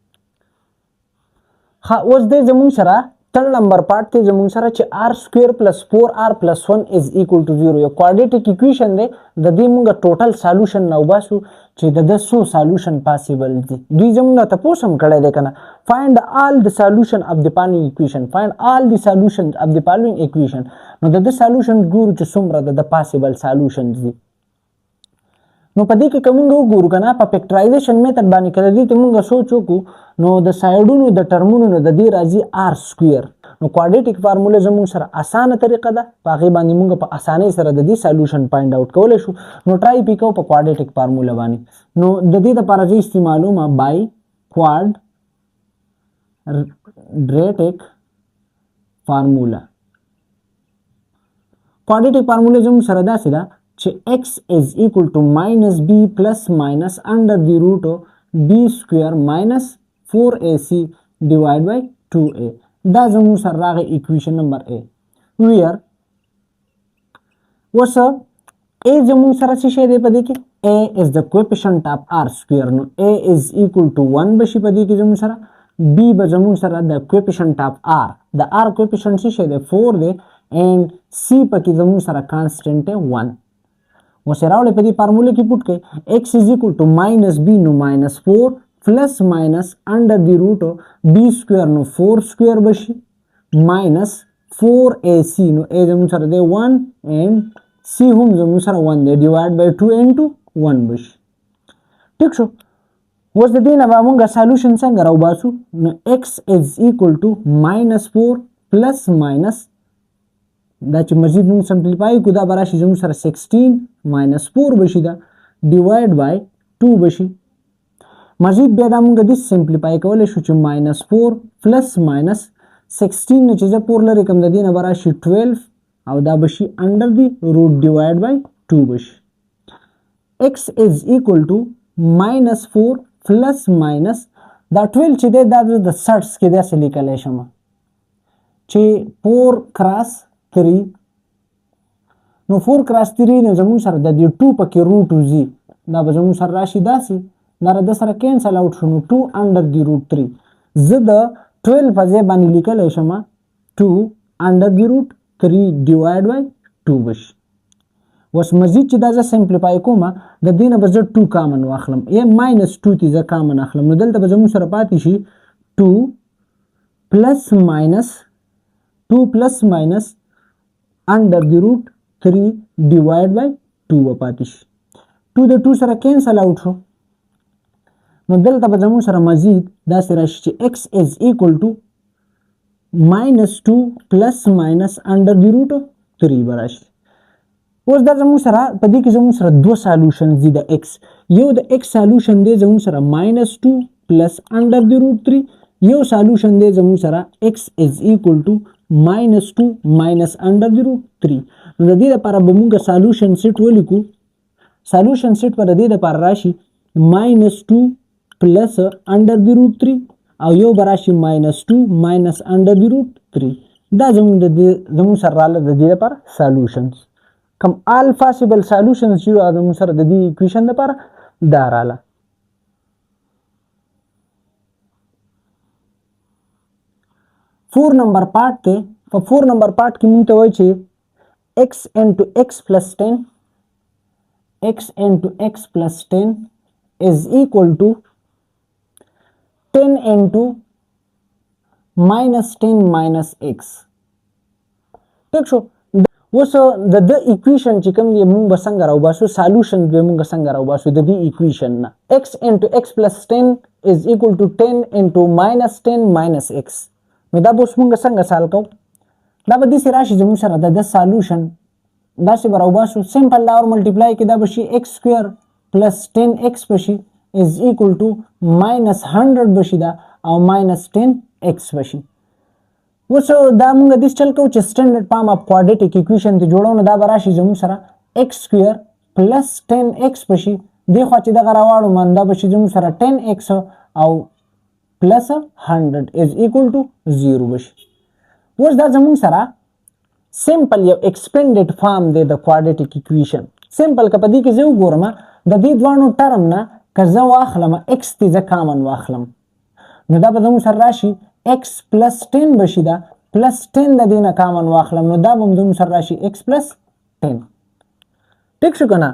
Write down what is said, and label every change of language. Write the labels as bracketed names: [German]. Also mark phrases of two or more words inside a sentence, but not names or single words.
[Pashto] اوس د زموږ سره تر نمبر پارت کې زموږ سره چې [English] r square plus 4r plus 1 is equal to 0 [Pashto] یو [English] quadratic equation [Pashto] دی. د دې موږ [English] total solution [Pashto] نو باسو چې د 200 [English] solution possible [Pashto] دي. دوی زموږ ته پوښتنه کړې ده کنه [English] find all the solution of the following equation find all the solutions of the following equation. [Pashto] نو د سالوشن ګورو چې څومره د [English] possible solutions [Pashto] دي. نو په دې کې کومه وګورو کنه په [English] factorization method [Pashto] باندې کړه دي ته موږ سوچ وکړو نو د سایډونو د ټرمونو د دې راځي [English] r square. [Pashto] نو [English] quadratic formula [Pashto] زموږ سره اسانه طریقه ده په هغه باندې موږ په اسانۍ سره د دې [English] solution find out [Pashto] کولای شو. نو ټرای پکو په [English] quadratic formula [Pashto] باندې. نو د دې لپاره چې استعمالومه [English] by quadratic formula. quadratic formula [Pashto] زموږ سره داسې ده چې [English] x is equal to minus b plus minus under the root of b square minus 4ac divided by 2a. [Pashto] دا زموږ سره راغی [English] equation number a where [Pashto] وس a زموږ سره څه شی دی په دې کې [English] a is the coefficient of r square. [Pashto] نو [English] a is equal to 1 [Pashto] بشي په دې کې زموږ سره b به زموږ سره د [English] coefficient of r [Pashto] د [English] r coefficient [Pashto] څه شی دی 4 دی [English] and c [Pashto] پکې زموږ سره constant دی 1. وسه راولې په دې فارموله کې پټ کړئ [English] x is equal to minus b [Pashto] نو [English] minus 4 plus minus under the root of b square [Pashto] نو 4 square بشي [English] minus 4ac [Pashto] نو a زموږ سره دی 1 [English] and c [Pashto] هم زموږ سره 1 دی [English] divide by 2 into 1 [Pashto] بشي. ٹھیک شو. اوس د دې نه به موږ سالوشن څنګه راوباسو نو [English] x is equal to minus 4 plus minus [Pashto] دا چې مزید موږ سمپلیفای کو دا براشي زموږ سره [English] 16 minus 4 [Pashto] بشي دا [English] divide by 2 [Pashto] بشي. مزید بیا دا موږ د سمپلیفای کولای شو چې [English] minus 4 plus minus 16 [Pashto] نه چې زه 4 لري کوم د دې نه براشي 12 او دا بشي [English] under the root divide by 2 [Pashto] بشي. [English] x is equal to minus 4 plus minus [Pashto] دا 12 چې دی دا د سټس کې داسې لیکلی شم چې [English] 4 cross 3 [Pashto] نو [English] 4 cross 3 [Pashto] نه زموږ سره د دې 2 پکې روټ وزي دا به زموږ سره راشي داسې دا د سره [English] cancel out [Pashto] شو نو [English] 2 under the root 3 [Pashto] زه د 12 په ځای باندې لیکلی شم [English] 2 under the root 3 divide by 2 [Pashto] بشي. اوس مزید چې دا زه سمپلیفای کوم د دې نه به زه 2 کامن واخلم یا minus 2 تی زه کامن اخلم نو دلته به زموږ سره پاتې شي [English] 2 plus minus under the root 3 divide by 2 [Pashto] پاتې شي. 2 د 2 سره [English] cancel out [Pashto] شو نو دلته به زموږ سره مزید داسې راشي چې [English] x is equal to minus 2 plus minus under the root 3 [Pashto] به راشي. اوس دا زموږ سره په دې کې زموږ سره 2 سالوشن دي د x. یو د x سالوشن دی زموږ سره [English] minus 2 plus under the root 3 [Pashto] یو سالوشن دی زموږ سره [English] x is equal to minus 2 minus under the root 3. [Pashto] نو د دې لپاره به موږ [English] solution set [Pashto] ولیکو. [English] solution set [Pashto] په دې لپاره راشي [English] minus 2 plus under the root 3 [Pashto] او یو به راشي [English] minus 2 minus under the root 3. [Pashto] دا زموږ سره رااله د دې لپاره سالوشنز. کوم [English] all possible solutions [Pashto] چې زموږ سره د دې اکویشن لپاره دا رااله. [English] four number part [Pashto] ته په 4 [English] number part [Pashto] کې مونږ ته وایي چې [English] x into x plus 10 is equal to 10 into minus 10 minus x. [Pashto] ٹھیک شو. اوس د اکویشن چې کوم دی مونږ به څنګه راوباسو سالوشن به مونږ څنګه راوباسو د دې اکویشن نه [English] x into x plus 10 is equal to 10 into minus 10 minus x. [Pashto] نو دا به اوس مونږ څنګه سال کوو دا به داسې راشي زموږ سره د سالوشن داسې به راوباسو سمپل دا ور ملټیپلای کې دا به شي [English] x square plus 10x [Pashto] بشي [English] is equal to minus 100 [Pashto] بشي دا او [English] minus 10x [Pashto] بشي. اوس دا مونږ د چل کوو چې [English] standard form of quadratic equation [Pashto] ته جوړو نو دا به راشي زموږ سره [English] x square plus 10x [Pashto] بشي دی خوا چې دغه راواړو من دا بشي زموږ سره 10x او [English] plus 100 is equal to 0 [Pashto] بشي. اوس دا زموږ سره سمپل یو [English] expanded form [Pashto] دی د [English] quadratic equation. [Pashto] سمپل که په دې کې زه وګورم د دې دوانو ټرم نه که زه واخلم x تی زه کامن واخلم نو دا به زموږ سره راشي [English] x plus 10 [Pashto] بشي دا [English] plus 10 [Pashto] د دې نه کامن واخلم نو دا به زموږ سره راشي [English] x plus 10. [Pashto] ټیک شو که نه؟